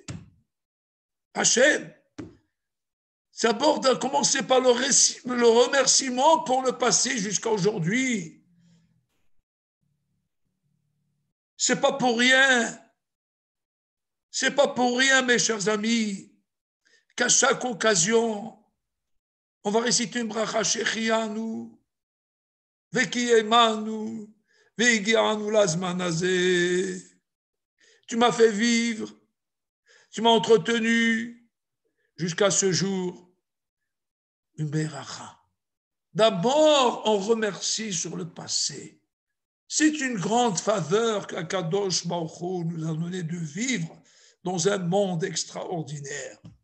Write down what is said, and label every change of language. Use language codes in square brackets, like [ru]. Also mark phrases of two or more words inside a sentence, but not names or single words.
[fr] Hachem, c'est d'abord de commencer par le remerciement pour le passé jusqu'à aujourd'hui. C'est pas pour rien. C'est pas pour rien, mes chers amis, qu'à chaque occasion, on va réciter une bracha [he] שהחיינו, וקיימנו, והגיענו לזמן הזה. [fr] Tu m'as fait vivre, tu m'as entretenu jusqu'à ce jour. Une beracha. D'abord, on remercie sur le passé. C'est une grande faveur qu' [he] הקדוש ברוך הוא [fr] nous a donné de vivre dans un monde extraordinaire.